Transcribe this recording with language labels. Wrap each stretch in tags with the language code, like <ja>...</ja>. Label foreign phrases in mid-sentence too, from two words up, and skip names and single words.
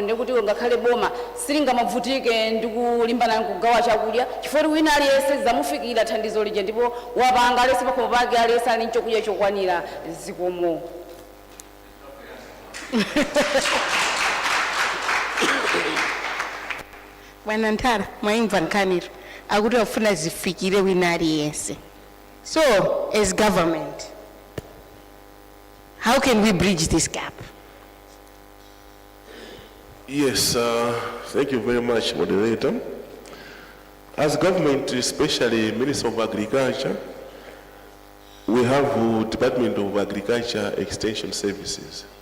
<ny>Ndi kuti ngakhale boma silingamavutike ndi kulimbana kugawa chakudya chifukwa wina aliyese zamufikira thandizo lija ndipo wapanga aliyese pakhomo pake aliyese ali chokudya chokwanira. Zikomo. Bwana Ntara mwaimva nkaniro akuti wafuna zifikire wina aliyese.</ny> <en>So as government, how can we bridge this gap? Yes, thank you very much, moderator. As government, especially Minister of Agriculture, we have Department of Agriculture Extension Services.</en>